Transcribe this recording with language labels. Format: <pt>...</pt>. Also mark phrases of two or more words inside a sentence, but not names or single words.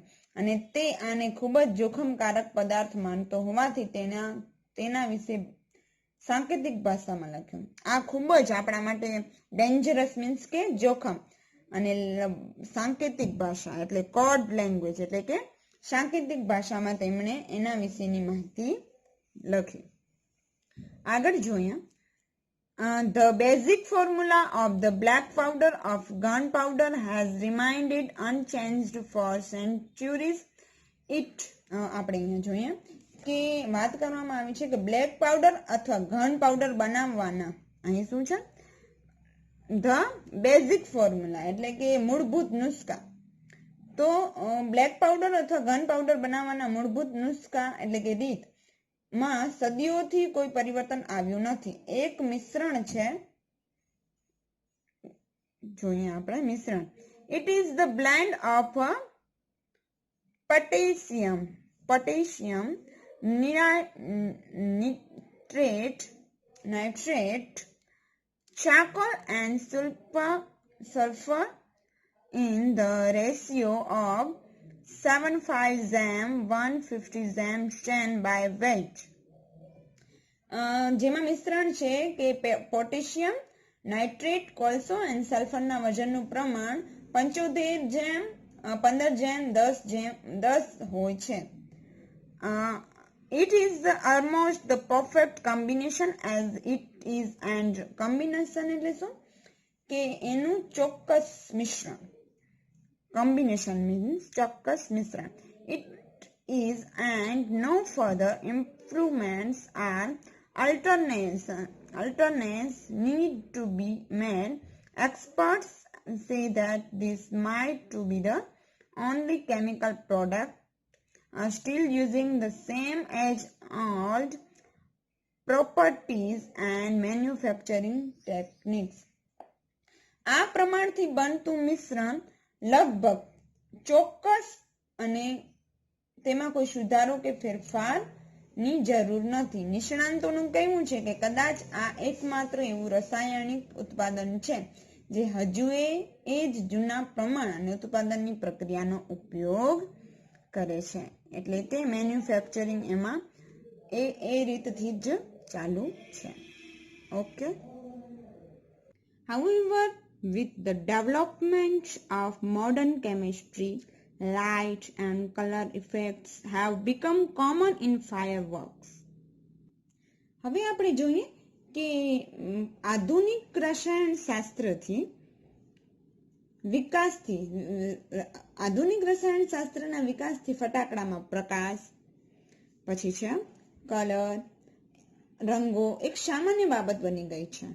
<gu>અને તે આને ખૂબ જ જોખમકારક પદાર્થ માનતો હોવાથી તેના વિશે સાંકેતિક ભાષામાં લખ્યું. આ ખૂબ જ આપણા માટે ડેન્જરસ મીન્સ કે જોખમ, અને સાંકેતિક ભાષા એટલે</gu> <en>code language</en> <gu>એટલે કે સાંકેતિક ભાષામાં તેમણે એના વિશેની માહિતી લખી. આગળ જોઈએ.</gu> <en>The basic formula of the black powder of gunpowder has remained unchanged for centuries.</en> <gu>આપણે અહીંયા જોઈએ કે વાત કરવામાં આવી છે કે</gu> <en>black powder</en> <gu>અથવા ઘન પાવડર બનાવવાના અહીં શું છે?</gu> <en>the basic formula</en> <gu>એટલે કે મૂળભૂત નુસ્ખા. તો</gu> <en>black powder</en> <gu>અથવા ઘન પાવડર બનાવવાના મૂળભૂત નુસ્ખા એટલે કે રીત માં સદીઓથી કોઈ પરિવર્તન આવ્યું નથી. એક મિશ્રણ છે, જોઈએ આપણે મિશ્રણ.</gu> <en>It is the blend of potassium nitrate, charcoal and sulfur in the ratio of 75 gram 150 gram strain by weight.</en> <gu>જેમાં મિશ્રણ છે કે પોટેશિયમ, નાઇટ્રેટ, કોલસો અને સલ્ફરના વજનનું પ્રમાણ 75 જેમ 15 જેમ 10 હોય છે.</gu> <en>It is almost the perfect combination as it is, and combination</en> <gu>એટલે શું? કે એનું ચોક્કસ મિશ્રણ.</gu> <en>Combination means</en> <gu>ચોક્કસ મિશ્રણ.</gu> <en>It is, and no further improvements or alternates need to be made. Experts say that this might to be the only chemical product still using the same age-old properties and manufacturing techniques.</en> <gu>આ પ્રમાણથી બનતું મિશ્રણ લગભગ ચોક્કસ અને તેમાં કોઈ સુધારો કે ફેરફારની જરૂર નથી. નિષ્ણાંતોનું કહેવું છે કે કદાચ આ એકમાત્ર એવું રાસાયણિક ઉત્પાદન છે જે હજુ એ જ જૂના પ્રમાણ અને ઉત્પાદનની પ્રક્રિયાનો ઉપયોગ કરે છે. એટલે તે મેન્યુફેક્ચરિંગ એમાં એ રીતથી જ ચાલુ છે. ઓકે.</gu> <en>However, with the development of modern chemistry, light and color effects have become common in fireworks.</en> <gu>હવે આપણે જોઈએ કે આધુનિક રસાયણ શાસ્ત્રના વિકાસથી ફટાકડામાં પ્રકાશ, પછી છે કલર, રંગો એક સામાન્ય બાબત બની ગઈ છે.</gu>